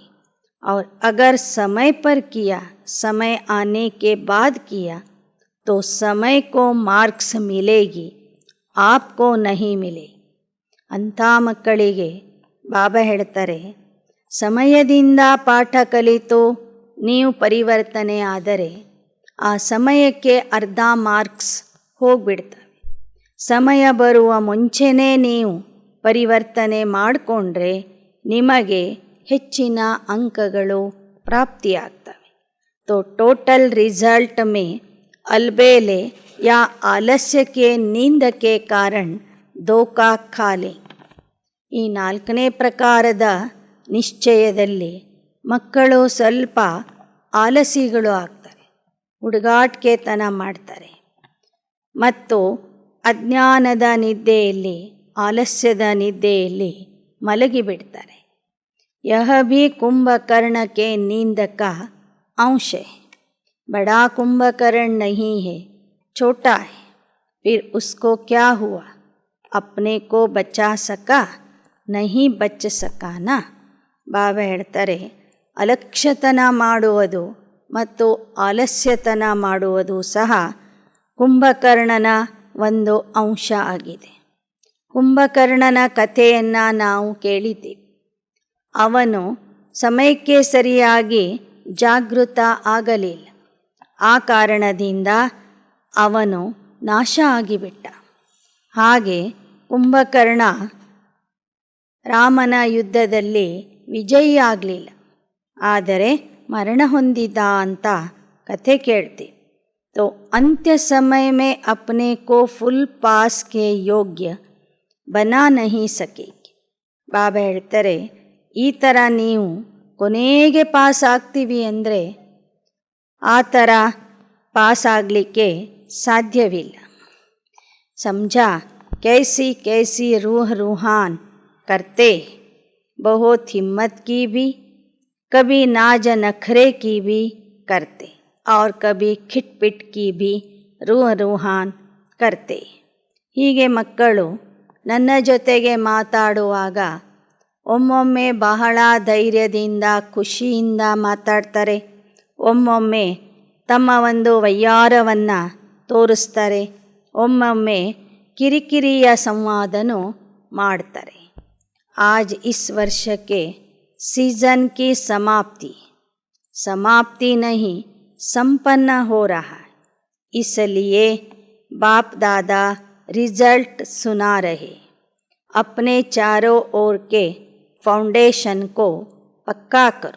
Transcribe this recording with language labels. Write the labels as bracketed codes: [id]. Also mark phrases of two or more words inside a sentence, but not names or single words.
[hi] और अगर समय पर किया, समय आने के बाद किया तो समय को मार्क्स मिलेगी, आपको नहीं मिलेगी. [kn] ಅಂಥ ಮಕ್ಕಳಿಗೆ ಬಾಬಾ ಹೇಳ್ತಾರೆ ಸಮಯದಿಂದ ಪಾಠ ಕಲಿತು ನೀವು ಪರಿವರ್ತನೆ ಆದರೆ ಆ ಸಮಯಕ್ಕೆ ಅರ್ಧ ಮಾರ್ಕ್ಸ್ ಹೋಗ್ಬಿಡ್ತವೆ. ಸಮಯ ಬರುವ ಮುಂಚೆನೇ ನೀವು ಪರಿವರ್ತನೆ ಮಾಡಿಕೊಂಡ್ರೆ ನಿಮಗೆ ಹೆಚ್ಚಿನ ಅಂಕಗಳು ಪ್ರಾಪ್ತಿಯಾಗ್ತವೆ. [hi] तो [en] total result [hi] में अलबेले या आलस्य के नींद के कारण धोखा खा लें. [kn] ಈ 4ನೇ ಪ್ರಕಾರದ ನಿಶ್ಚಯದಲ್ಲಿ ಮಕ್ಕಳು ಸ್ವಲ್ಪ ಆಲಸಿಗಳು ಆಗ್ತಾರೆ, ಹುಡುಗಾಟಿಕೆತನ ಮಾಡ್ತಾರೆ ಮತ್ತು ಅಜ್ಞಾನದ ನಿದ್ದೆಯಲ್ಲಿ, ಆಲಸ್ಯದ ನಿದ್ದೆಯಲ್ಲಿ ಮಲಗಿಬಿಡ್ತಾರೆ. [hi] यह भी कुंभकर्ण के नींद का अंश है. बड़ा कुंभकर्ण नहीं है, छोटा है. फिर उसको क्या हुआ, अपने को बचा सका, नहीं बच सका ना. [kn] ಬಾಬಾ ಹೇಳ್ತಾರೆ ಅಲಕ್ಷ್ಯತನ ಮಾಡುವುದು ಮತ್ತು ಆಲಸ್ಯತನ ಮಾಡುವುದು ಸಹ ಕುಂಭಕರ್ಣನ ಒಂದು ಅಂಶ ಆಗಿದೆ. ಕುಂಭಕರ್ಣನ ಕಥೆಯನ್ನು ನಾವು ಕೇಳಿದ್ದೀವಿ. ಅವನು ಸಮಯಕ್ಕೆ ಸರಿಯಾಗಿ ಜಾಗೃತ ಆಗಲಿಲ್ಲ. ಆ ಕಾರಣದಿಂದ ಅವನು ನಾಶ ಆಗಿಬಿಟ್ಟ. ಹಾಗೆ ಕುಂಭಕರ್ಣ ರಾಮನ ಯುದ್ಧದಲ್ಲಿ ವಿಜಯಿ ಆಗಲಿಲ್ಲ, ಆದರೆ ಮರಣ ಹೊಂದಿದ ಅಂತ ಕಥೆ ಕೇಳ್ತೀವಿ. [hi] तो अंत्य समय में अपने को [en] full pass [hi] के योग्य बना नहीं सकेगी. [kn] ಬಾಬಾ ಹೇಳ್ತಾರೆ ಈ ಥರ ನೀವು ಕೊನೆಗೆ ಪಾಸ್ ಆಗ್ತೀವಿ ಅಂದರೆ ಆ ಥರ ಪಾಸ್ ಆಗಲಿಕ್ಕೆ ಸಾಧ್ಯವಿಲ್ಲ. [hi] समझा कैसी कैसी रूह रूहान करते, बहुत हिम्मत की भी, कभी नाज नखरे की भी करते और कभी खिटपिट की भी रूह रूहाನ್ करते. [kn] ಹೀಗೆ ಮಕ್ಕಳು ನನ್ನ ಜೊತೆಗೆ ಮಾತಾಡುವಾಗ ಒಮ್ಮೊಮ್ಮೆ ಬಹಳ ಧೈರ್ಯದಿಂದ ಖುಷಿಯಿಂದ ಮಾತಾಡ್ತಾರೆ, ಒಮ್ಮೊಮ್ಮೆ ತಮ್ಮ ಒಂದು ವೈಯಾರವನ್ನು ತೋರಿಸ್ತಾರೆ, ಒಮ್ಮೊಮ್ಮೆ ಕಿರಿಕಿರಿಯ ಸಂವಾದನೂ ಮಾಡ್ತಾರೆ. [hi] आज इस वर्ष के सीजन की समाप्ति नहीं संपन्न हो रहा है, इसलिए बाप दादा रिजल्ट सुना रहे. अपने चारों ओर के फाउंडेशन को पक्का करो।